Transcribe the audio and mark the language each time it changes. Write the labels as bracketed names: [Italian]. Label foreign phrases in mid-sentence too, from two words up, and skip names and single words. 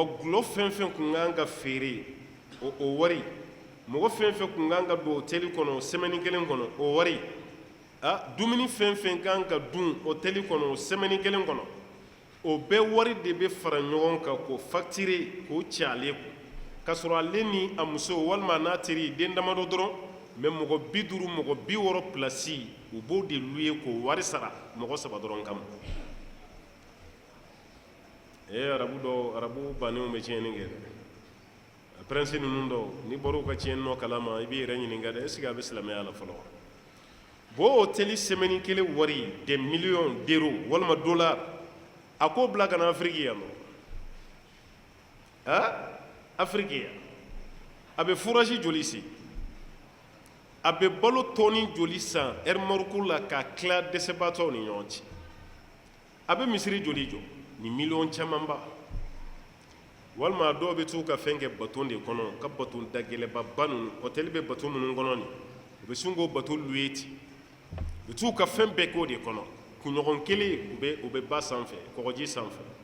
[Bambara] gulɔ fɛn fɛn kun kan ka feere o wari mɔgɔ fɛn fɛn kun kan ka don hôtel kɔnɔ semaine kelen kɔnɔ o wari dumuni fɛn fɛn kan ka dun hôtel kɔnɔ semaine kelen kɔnɔ o bɛɛ wari de bɛ fara ɲɔgɔn kan k'o facturer k'o ci ale kun k'a sɔrɔ ale ni a muso walima a n'a teri den damadɔ dɔrɔn mais mɔgɔ 50 mɔgɔ 60 place u b'o de louer k'o wari sara mɔgɔ 3 dɔrɔn kama arabu banenw bɛ tiɲɛni kɛ dɛ prince ninnu dɔw ni bɔr'u ka tiɲɛni nɔ kalama i b'i yɛrɛ ɲininka dɛ [French] est ce que [Bambara] a bɛ silamɛya la fɔlɔ bon hôtel semaine kelen wari [French] des millions d'euros [Bambara] walima dollars a k'o bila ka na Afrique yan nɔ Afrique yan a bɛ fourrage joli sen a bɛ balo tɔni joli san remorque la k'a tila dɛsɛbaatɔw ni ɲɔgɔn cɛ a bɛ misiri joli jɔ ni million camanba walima dɔw bɛ t'u ka fɛn kɛ bateau de kɔnɔ ka bateau dagɛlɛnba ninnu hôtel bɛ bateau minnu kɔnɔ nin u bɛ sin k'o bateau louer ten u bɛ t'u ka fɛn bɛɛ k'o de kɔnɔ kunɲɔgɔn kelen u bɛ ba sanfɛ kɔgɔji sanfɛ